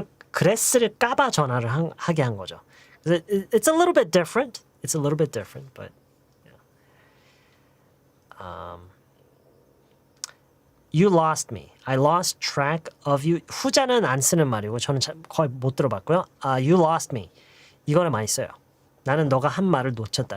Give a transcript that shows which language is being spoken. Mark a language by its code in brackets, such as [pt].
[ko] 그랬을까봐 전화를 하게 한 거죠. [en] It's a little bit different. It's a little bit different, but you lost me. I lost track of you. [ko] 후자는 안 쓰는 말이고 저는 거의 못 들어봤고요. [en] You lost me. [ko] 이거는 많이 써요. 나는 너가 한 말을 놓쳤다.